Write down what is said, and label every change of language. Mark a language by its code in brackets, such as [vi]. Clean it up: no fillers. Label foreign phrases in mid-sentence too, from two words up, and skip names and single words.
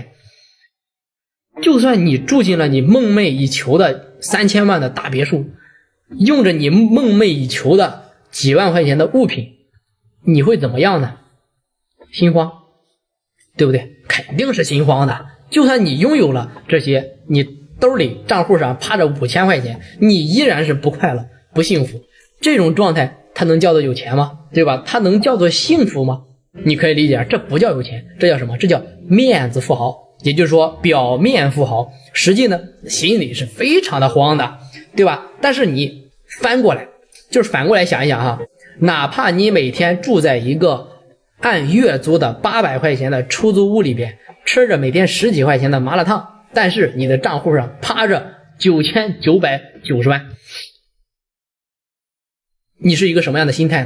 [zh] 就算你住進了你夢寐以求的3000萬的大別墅，用着你夢寐以求的幾萬塊錢的物品，你會怎麼樣呢？心慌，對不對？肯定是心慌的。就算你擁有了這些，你兜裡賬戶上趴着5000塊錢，你依然是不快樂不幸福。這種狀態它能叫做有錢嗎？對吧？它能叫做幸福嗎？你可以理解，這不叫有錢，這叫什麼？這叫面子富豪。也就是說表面富豪，實際呢心裡是非常的慌的，對吧？但是你反過來想一想哪怕你每天住在一個按月租的800塊錢的出租屋裡邊，吃着每天10幾塊錢的麻辣燙，但是你的賬戶上趴着9990萬，你是一個什麼樣的心態呢？